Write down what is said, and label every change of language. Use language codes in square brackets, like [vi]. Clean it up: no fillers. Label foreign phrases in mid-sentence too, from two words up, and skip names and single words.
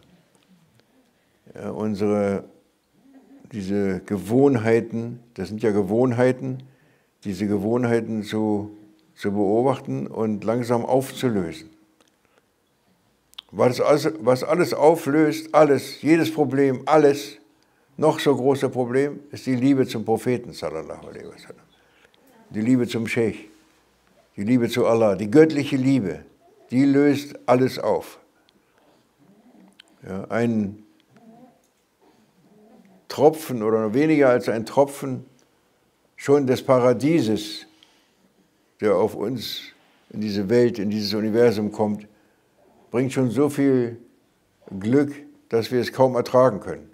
[de] Ja, diese Gewohnheiten, das sind ja Gewohnheiten, diese Gewohnheiten zu beobachten und langsam aufzulösen. Was alles auflöst, jedes Problem, alles, noch so große Problem, ist die Liebe zum Propheten, [ar] صلى الله عليه وسلم. [de] Die Liebe zum Scheich, die Liebe zu Allah, die göttliche Liebe, die löst alles auf. Ja, ein Tropfen oder weniger als ein Tropfen schon des Paradieses, der auf uns in diese Welt, in dieses Universum kommt, bringt schon so viel Glück, dass wir es kaum ertragen können.